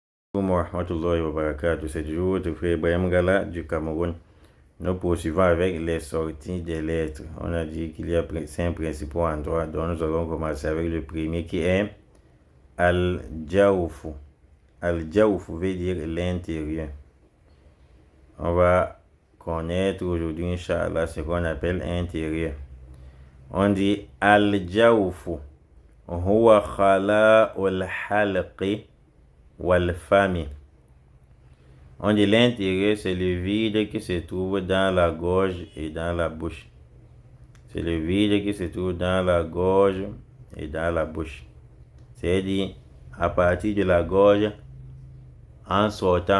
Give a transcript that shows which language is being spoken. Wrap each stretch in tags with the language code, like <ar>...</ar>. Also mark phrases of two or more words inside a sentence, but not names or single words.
<ar>وَرَحْمَةُ اللَّهِ وَبَرَكَاتُهُ.</ar> <fr>C'est toujours votre frère Ibrahim Gala du Cameroun. Nous poursuivons avec les sorties des lettres. On a dit qu'il y a 5 principaux endroits, donc nous allons commencer avec le premier qui est Al-Jawfu. Al-Jawfu veut dire l'intérieur. On va connaître aujourd'hui, Inch'Allah, ce qu'on appelle intérieur. On dit</fr> <ar>الجوف هو خلاء الحلق والفم.</ar> <fr>On dit l'intérieur, c'est le vide qui se trouve dans la gorge et dans la bouche. C'est le vide qui se trouve dans la gorge et dans la bouche. C'est-à-dire, à partir de la gorge, en sortant.</fr>